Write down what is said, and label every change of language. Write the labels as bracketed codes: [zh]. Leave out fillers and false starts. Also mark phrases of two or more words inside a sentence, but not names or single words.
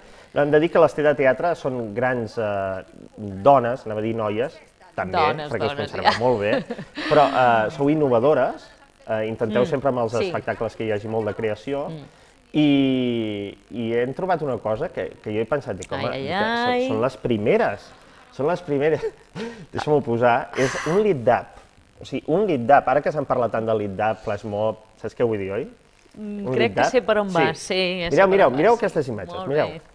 [ca] Hem de dir que les T de Teatre són grans dones, anava a dir noies, també, perquè es conserva molt bé, però sou innovadores, intenteu sempre amb els espectacles que hi hagi molt de creació, i hem trobat una cosa que jo he pensat, són les primeres, deixa'm-ho posar, és un lead-up, o sigui, un lead-up, ara que s'han parlat tant del lead-up, [en] flash mob, [ca] saps què vull dir, oi? Crec que sé per on va, sí. Mireu aquestes imatges, mireu.